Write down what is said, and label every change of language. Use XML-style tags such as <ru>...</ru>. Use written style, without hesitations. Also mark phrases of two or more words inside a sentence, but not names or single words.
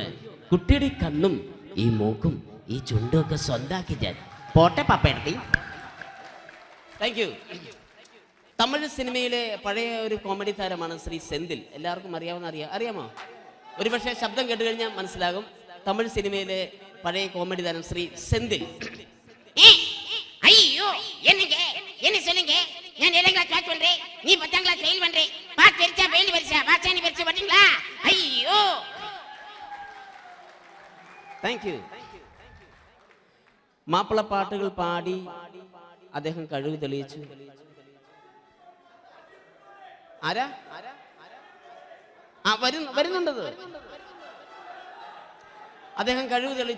<ml>കുട്ടിയുടെ ഈ കണ്ണും ഈ മൂക്കും ഈ ചുണ്ടും ഒക്കെ സ്വന്താക്കി ഞാൻ പോട്ടെ പപ്പയെടുത്തി.</ml> <en>thank you.</en> <ml>തമിഴ് സിനിമയിലെ പഴയ ഒരു കോമഡി താരമാണ് ശ്രീ സെന്തിൽ. എല്ലാവർക്കും അറിയാമോ? ഒരുപക്ഷെ ശബ്ദം കേട്ട് കഴിഞ്ഞാൽ മനസ്സിലാകും. തമിഴ് സിനിമയിലെ പഴയ കോമഡി താരം ശ്രീ സെന്തിൽ.</ml> <ta>ஐயோ என்ன சொல்லுங்க, நான் 7th</ta> <en>class pass</en> <ta>பண்றேன், நீ 10th</ta> <en>class fail</en> <ta>பண்றே. பாஸ் தெரிச்சா ஃபெயில் வருஷா, பாஸானி வருஷா பாத்தீங்களா? ஐயோ.</ta> <en>thank you.</en> <ml>മാപ്പിളപ്പാട്ടുകൾ പാടി അദ്ദേഹം കഴിവ് തെളിയിച്ചു. ആരാ വരുന്നുണ്ടത്? അദ്ദേഹം കഴിവ് തെളിയിച്ചു.</ml>